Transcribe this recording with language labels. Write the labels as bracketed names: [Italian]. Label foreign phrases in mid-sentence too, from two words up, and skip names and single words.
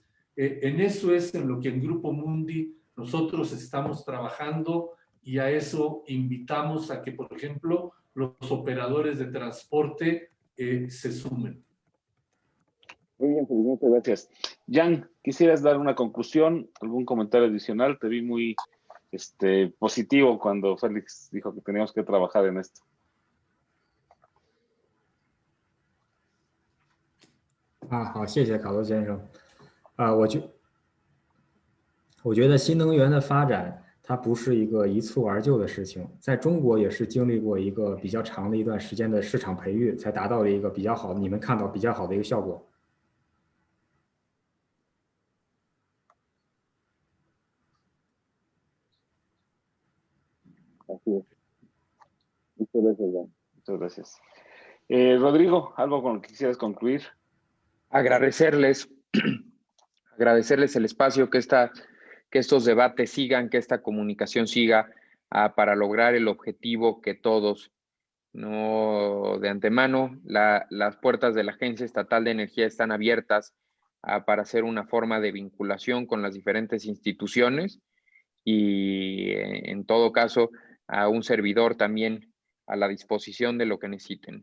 [Spanish] En eso es en lo que en Grupo Mundi nosotros estamos trabajando, y a eso invitamos a que, por ejemplo, los operadores de transporte se sumen. Muy bien, pues muchas gracias. Jan, ¿quisieras dar una conclusión, algún comentario adicional? Te vi muy positivo cuando Félix dijo que teníamos que trabajar en esto. [Chinese] 啊，好，谢谢卡罗先生。我觉得新能源的发展，它不是一个一蹴而就的事情，在中国也是经历过一个比较长的一段时间的市场培育，才达到了一个比较好，你们看到比较好的一个效果。 [Spanish] Así es. Muchas gracias, Jan. Muchas gracias. Rodrigo, ¿algo con lo que quisieras concluir? Agradecerles el espacio, que estos debates sigan, que esta comunicación siga, para lograr el objetivo que todos, no de antemano, las puertas de la Agencia Estatal de Energía están abiertas para hacer una forma de vinculación con las diferentes instituciones, y en todo caso a un servidor también a la disposición de lo que necesiten.